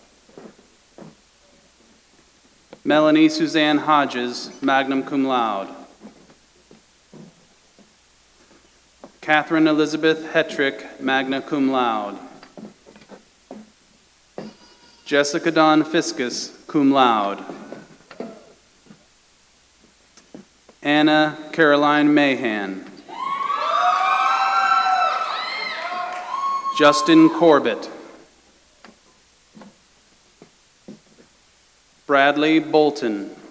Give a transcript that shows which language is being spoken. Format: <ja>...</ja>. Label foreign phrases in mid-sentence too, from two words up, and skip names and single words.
<en>Melanie Suzanne Hodges,</en> <la>magna cum laude.</la> <en>Catherine Elizabeth Hetrick,</en> <la>magna cum laude.</la> <en>Jessica Dawn Fiscus,</en> <la>cum laude.</la> <en>Anna Caroline Mahan. Justin Corbett. Bradley Bolton.</en>